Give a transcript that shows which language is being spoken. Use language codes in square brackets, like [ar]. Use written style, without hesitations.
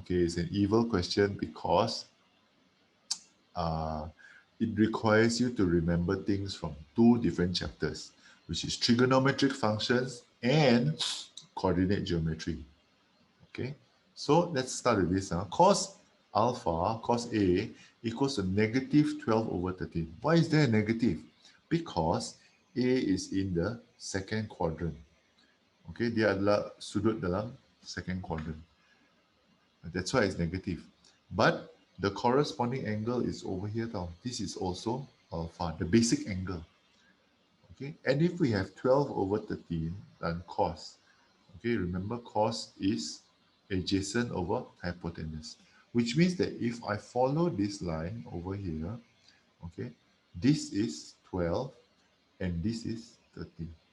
[en] Okay, it's an evil question because it requires you to remember things from 2 different chapters, which is trigonometric functions and coordinate geometry. Okay. So let's start with this. Cos alpha, cos A, equals to negative 12 over 13. Why is there a negative? Because A is in the second quadrant. [ms] Okay, dia adalah sudut dalam second quadrant. [en] That's why it's negative. But the corresponding angle is over here now. This is also alpha, the basic angle. Okay, and if we have 12 over 13, then cos. Okay, remember cos is adjacent over hypotenuse, which means that if I follow this line over here, okay, this is 12 and this is 13.